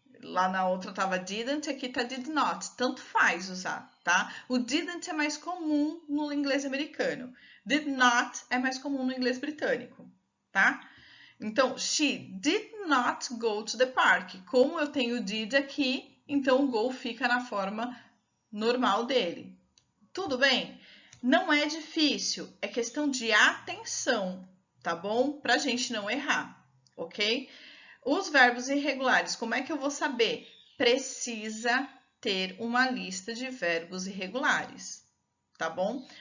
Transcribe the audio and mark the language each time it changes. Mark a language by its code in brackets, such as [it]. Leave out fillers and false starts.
[pt] Lá na outra estava didn't, aqui está did not. Tanto faz usar, tá? O didn't é mais comum no inglês americano. Did not é mais comum no inglês britânico, tá? [en] Então, she did not go to the park. [pt] Como eu tenho did aqui, então o go fica na forma normal dele. Tudo bem? Não é difícil, é questão de atenção, tá bom? Pra gente não errar, ok? Os verbos irregulares, como é que eu vou saber? Precisa ter uma lista de verbos irregulares, tá bom?